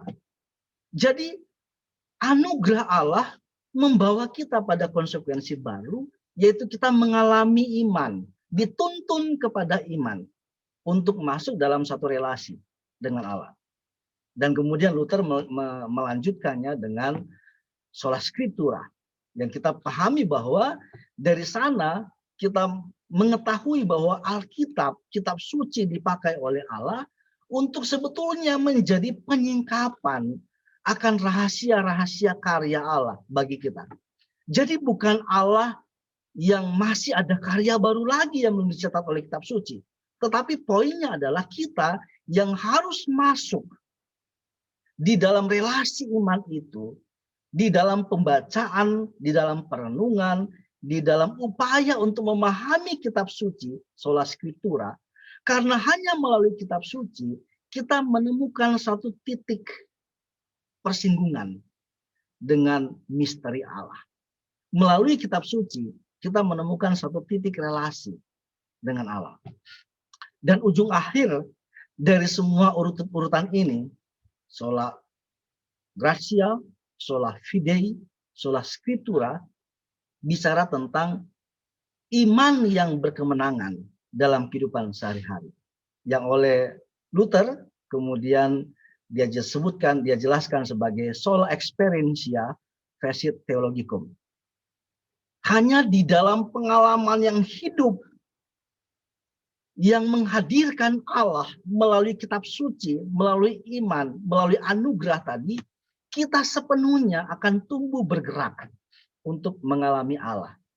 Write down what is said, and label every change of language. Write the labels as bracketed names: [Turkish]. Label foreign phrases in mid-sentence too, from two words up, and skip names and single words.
[Indonesian] Jadi anugerah Allah membawa kita pada konsekuensi baru, yaitu kita mengalami iman, dituntun kepada iman untuk masuk dalam satu relasi dengan Allah. Dan kemudian Luther melanjutkannya dengan [Latin] sola scriptura, [Indonesian] yang kita pahami bahwa dari sana kita mengetahui bahwa Alkitab, kitab suci dipakai oleh Allah untuk sebetulnya menjadi penyingkapan akan rahasia-rahasia karya Allah bagi kita. Jadi bukan Allah yang masih ada karya baru lagi yang belum dicatat oleh kitab suci. Tetapi poinnya adalah kita yang harus masuk di dalam relasi iman itu, di dalam pembacaan, di dalam perenungan, di dalam upaya untuk memahami kitab suci, [Latin] sola scriptura, [Indonesian] karena hanya melalui kitab suci, kita menemukan satu titik persinggungan dengan misteri Allah. Melalui kitab suci, kita menemukan satu titik relasi dengan Allah. Dan ujung akhir dari semua urutan ini, [Latin] sola gratia, sola fide, sola scriptura, [Indonesian] bicara tentang iman yang berkemenangan dalam kehidupan sehari-hari. Yang oleh Luther kemudian dia sebutkan, dia jelaskan sebagai [Latin] sola experientia facit theologicum. [Indonesian] Hanya di dalam pengalaman yang hidup yang menghadirkan Allah melalui kitab suci, melalui iman, melalui anugerah tadi, kita sepenuhnya akan tumbuh bergerak untuk mengalami Allah.